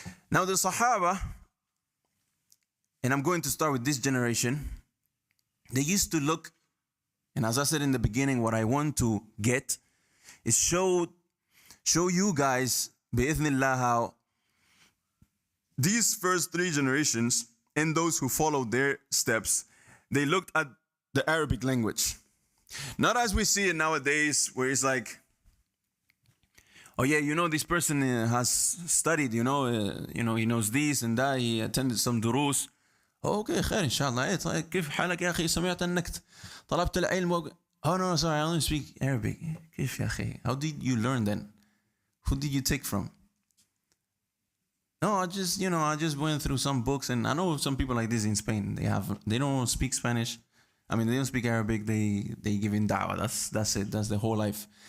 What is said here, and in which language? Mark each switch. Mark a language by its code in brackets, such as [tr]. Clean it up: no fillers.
[en] Now the Sahaba, and I'm going to start with this generation, they used to look, and as I said in the beginning, what I want to get is show you guys, bi'ithnillah, how these first three generations and those who followed their steps, they looked at the Arabic language. Not as we see it nowadays, where it's like, oh yeah, this person has studied, he knows this and that, he attended some durus. Okay, [ar] خير إن شاء الله. طيب كيف حالك يا أخي؟ سمعت أنك طلبت العلم. [en] Oh no, sorry, I only speak Arabic. [ar] كيف يا أخي? [en] How did you learn then? Who did you take from? No, I just went through some books, and I know some people like this in Spain. They don't speak Spanish. I mean, they don't speak Arabic. They give in da'wah. That's it. That's the whole life.